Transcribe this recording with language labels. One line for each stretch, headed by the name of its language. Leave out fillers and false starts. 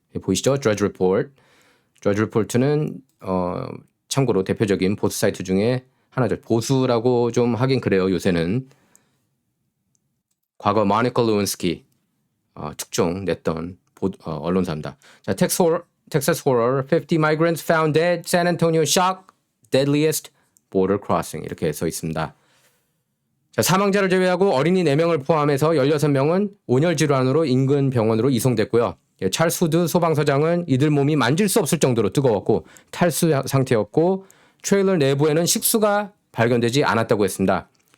Korean: 보이시죠? Drudge Report. Drudge Report는 참고로 대표적인 보수 사이트 중에 하나죠. 보수라고 좀 하긴 그래요. 요새는. 과거 마니컬 루인스키 특종 냈던 언론사입니다.
English: 자, Texas horror, 50 migrants found dead, San Antonio shock, deadliest border crossing
Korean: 이렇게 써 있습니다. 자, 사망자를 제외하고 어린이 4명을 포함해서 16명은 온열 질환으로 인근 병원으로 이송됐고요. 찰스 후드 소방서장은 이들 몸이 만질 수 없을 정도로 뜨거웠고 탈수 상태였고 트레일러 내부에는 식수가 발견되지 않았다고 했습니다.